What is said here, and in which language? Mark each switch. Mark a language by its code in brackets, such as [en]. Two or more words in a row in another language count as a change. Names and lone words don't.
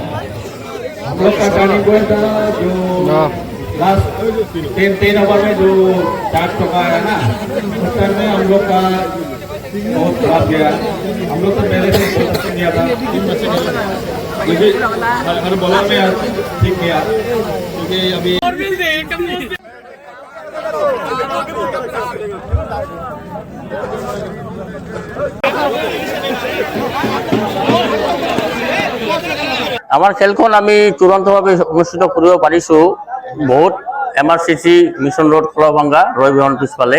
[hi] हम लोग का टर्निंग पॉइंट था जो लास्ट 3 ओवर में जो 4 चौका आया ना, उस टाइम में हम लोग का बहुत खराब गया। हम लोग तो पहले से कोशिश किया था, हर बॉलर में ठीक गया, क्योंकि अभी [as] আমার খেলখন আমি চূড়ান্তভাৱে অনুষ্ঠিত কৰিব পাৰিছোঁ বহুত MRCC মিছন ৰোড খোলাভাঙ্গা ৰয়বিহন পিছফালে।